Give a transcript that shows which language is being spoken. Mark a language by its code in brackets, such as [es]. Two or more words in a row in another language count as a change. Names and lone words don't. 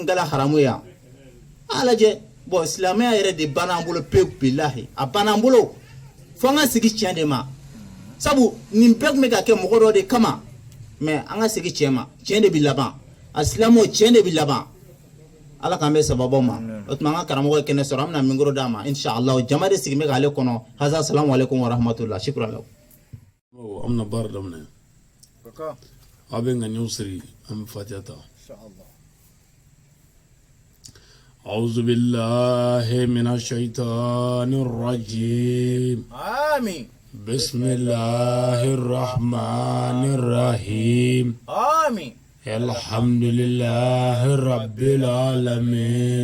[bm] kɛra haramu ye yan a lajɛ bon silamɛya yɛrɛ de banna an bolo pewu bilahi a banna an bolo fo an ka segin tiɲɛ de ma sabu nin bɛɛ tun bɛ ka kɛ mɔgɔ dɔ de kama mais an ka segin tiɲɛ ma tiɲɛ de bɛ laban a silamɛw tiɲɛ de bɛ laban Ala k'an bɛ sababu ma o tuma an ka karamɔgɔ ye kɛnɛ sɔrɔ an bɛna micro d'a ma inshallah jama de sigilen bɛ k'ale kɔnɔ hasa [ar] سلام عليكم ورحمة الله شكرا له [bm] am na baara daminɛ a bɛ ŋaniyaw siri an bɛ fatiha ta [ar] أعوذ بالله من الشيطان الرجيم آمين بسم الله الرحمن الرحيم آمين الحمد لله رب العالمين